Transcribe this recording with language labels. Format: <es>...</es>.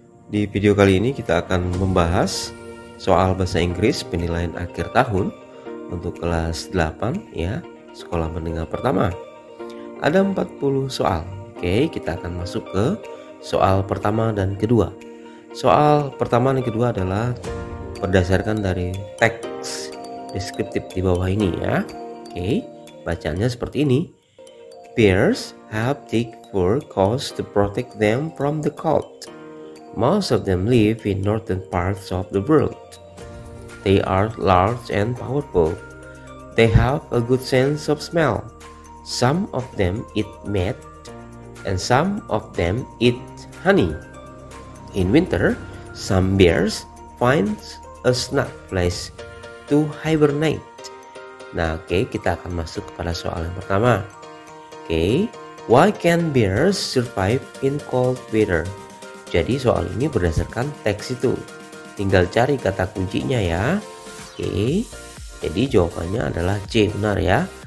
<id>Di video kali ini kita akan membahas soal bahasa Inggris penilaian akhir tahun untuk kelas 8 ya, sekolah menengah pertama. Ada 40 soal. Oke, kita akan masuk ke soal pertama dan kedua. Soal pertama dan kedua adalah berdasarkan dari teks deskriptif di bawah ini ya. Oke, bacanya seperti ini.</id> <en>Bears have thick fur coats to protect them from the cold. Most of them live in northern parts of the world. They are large and powerful. They have a good sense of smell. Some of them eat meat, and some of them eat honey. In winter, some bears find a snug place to hibernate.</en> <id>Nah, oke, kita akan masuk kepada soal yang pertama. Oke,</id> <en>why can bears survive in cold weather?</en> <id>Jadi soal ini berdasarkan teks itu. Tinggal cari kata kuncinya ya. Oke, jadi jawabannya adalah C, benar ya.</id>